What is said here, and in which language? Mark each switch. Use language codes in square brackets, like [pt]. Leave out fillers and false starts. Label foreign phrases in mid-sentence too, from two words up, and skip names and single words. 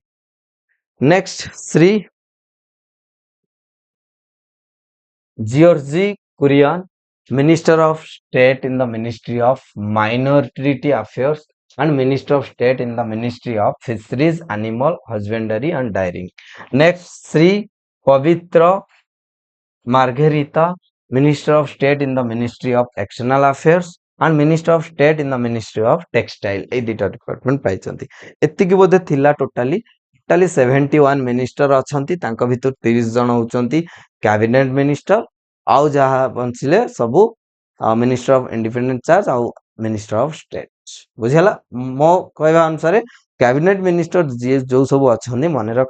[en] Next, Sri Georgi Kurian, Minister of State in the Ministry of Minority Affairs and Minister of State in the Ministry of Fisheries, Animal Husbandry and Dairying. Next, Sri Pavitra Margherita, Minister of State in the Ministry of External Affairs and Minister of State in the Ministry of Textile. [or] ଏଇ ଦୁଇଟା ଡିପାର୍ଟମେଣ୍ଟ ପାଇଛନ୍ତି। ଏତିକି ବୋଧେ ଥିଲା ଟୋଟାଲି 71 ମିନିଷ୍ଟର ଅଛନ୍ତି, ତାଙ୍କ ଭିତରୁ 30 ଜଣ ହଉଛନ୍ତି [en] cabinet minister, [or] ଆଉ ଯାହା ବଞ୍ଚିଲେ ସବୁ [en] minister of independent charge [or] ଆଉ [en] minister of state. [or] ବୁଝିହେଲା? ମୋ କହିବା ଅନୁସାରେ [en] cabinet minister [or] ଯିଏ ଯୋଉ ସବୁ ଅଛନ୍ତି ମନେ ରଖ।